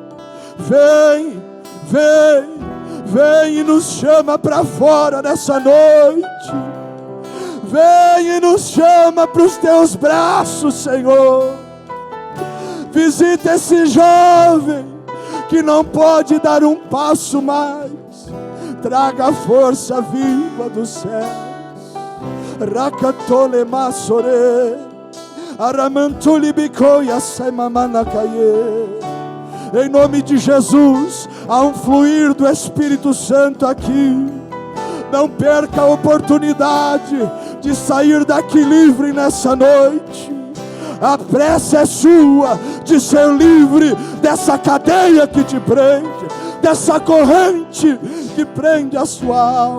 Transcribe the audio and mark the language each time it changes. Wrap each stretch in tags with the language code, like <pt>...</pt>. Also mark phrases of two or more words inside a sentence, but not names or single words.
<pt>Vem, vem, vem e nos chama para fora nessa noite. Vem e nos chama para os teus braços, Senhor. Visita esse jovem que não pode dar um passo mais. Traga a força viva dos céus. Rakatole masore, aramantuli bicoia semamana caie. Em nome de Jesus, há um fluir do Espírito Santo aqui. Não perca a oportunidade de sair daqui livre nessa noite. A pressa é sua de ser livre dessa cadeia que te prende, dessa corrente que prende a sua alma.</pt>